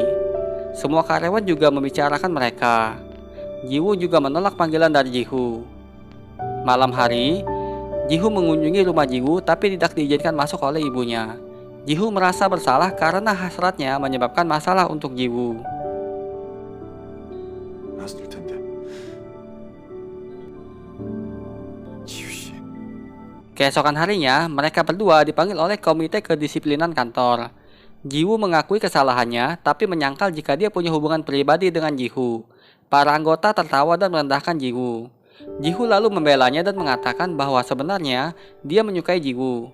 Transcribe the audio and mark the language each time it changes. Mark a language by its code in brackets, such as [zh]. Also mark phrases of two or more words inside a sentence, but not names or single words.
[id] Semua karyawan juga membicarakan mereka. Jiwoo juga menolak panggilan dari Ji-Hoo. Malam hari, Ji-Hoo mengunjungi rumah Jiwoo tapi tidak diizinkan masuk oleh ibunya. Ji-Hoo merasa bersalah karena hasratnya menyebabkan masalah untuk Jiwoo. [ko] 알았을 텐데. 지우 씨. [id] Keesokan harinya, mereka berdua dipanggil oleh komite kedisiplinan kantor. Jiwoo mengakui kesalahannya tapi menyangkal jika dia punya hubungan pribadi dengan Ji-Hoo. Para anggota tertawa dan merendahkan Jiwoo. Ji-Hoo lalu membelanya dan mengatakan bahwa sebenarnya dia menyukai Jiwoo.